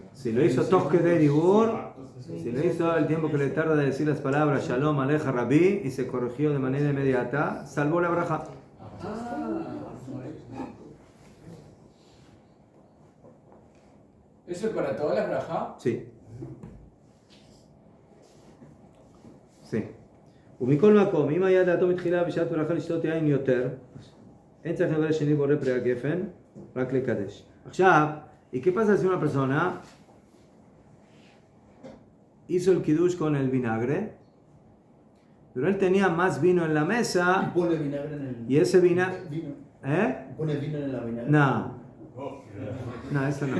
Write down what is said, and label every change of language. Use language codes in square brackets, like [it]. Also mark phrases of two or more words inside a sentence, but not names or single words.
[es] Si lo hizo [he] תוך כדי דיבור, [es] si lo hizo el tiempo que le tarda de decir las palabras [he] שלום עליך רבי [es] y se corrigió de manera inmediata, salvó la braja. ¿Eso es para todas las brajas? Sí. Sí. [he] ומכל מקום, אם היה דעתו מתחילה בשעת ברכה לשתות יין יותר, אין צריך לדבר שני בורא פרי הגפן, רק לקדש. עכשיו, [es] ¿y qué pasa si una persona hizo el kiddush con el vinagre, pero él tenía más vino en la mesa pone vinagre en el y ese vinagre... vino. ¿Eh? Pone vino en la vinagre. No. No, eso no.